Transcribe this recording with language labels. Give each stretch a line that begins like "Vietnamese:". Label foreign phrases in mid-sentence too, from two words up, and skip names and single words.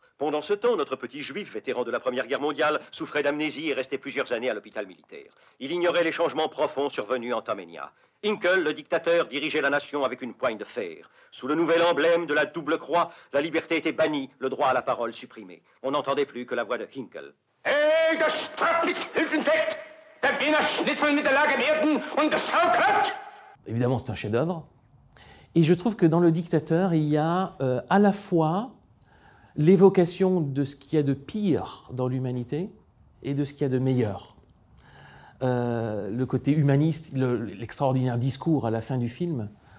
French: Pendant ce temps, notre petit juif, vétéran de la Première Guerre mondiale, souffrait d'amnésie et restait plusieurs années à l'hôpital militaire. Il ignorait les changements profonds survenus en Toménia. Hinkle, le dictateur, dirigeait la nation avec une poigne de fer. Sous le nouvel emblème de la double croix, la liberté était bannie, le droit à la parole supprimé. On n'entendait plus que la voix de Hinkle.
German: Hey, das Strafnitzhilfensekt! Der Wiener Schnitzel mit der Lage werden und das Sauerkraut!
French: Évidemment, c'est un chef-d'œuvre. Et je trouve que dans Le Dictateur, il y a à la fois l'évocation de ce qu'il y a de pire dans l'humanité et de ce qu'il y a de meilleur. Le côté humaniste, l'extraordinaire discours à la fin du film.